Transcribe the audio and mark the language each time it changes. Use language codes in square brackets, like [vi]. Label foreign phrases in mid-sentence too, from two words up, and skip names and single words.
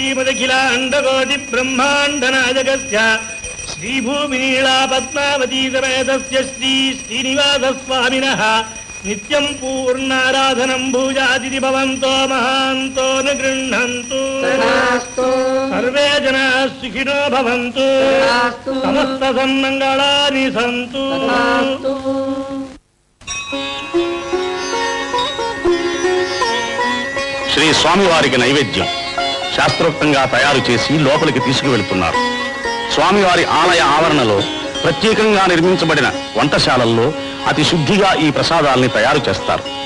[sa] श्रीमदखिलाण्डकोटिब्रह्माण्डनायकस्य श्रीभूमिनीला पद्मावती समेतस्य श्रीनिवासस्वामिनः नित्यं पूर्णाराधनं भूजादिति भवन्तो महान्तो न गृह्णन्तु सर्वे जनाः सुखिनो भवन्तु समस्त सन्मङ्गलानि सन्तु [te] శ్రీ స్వామివారికి నైవేద్యం శాస్త్రోక్తంగా తయారు చేసి లోపలికి తీసుకువెళ్తున్నారు. స్వామివారి ఆలయ ఆవరణలో ప్రత్యేకంగా నిర్మించబడిన వంటశాలల్లో అతి శుద్ధిగా ఈ ప్రసాదాల్ని తయారు చేస్తారు.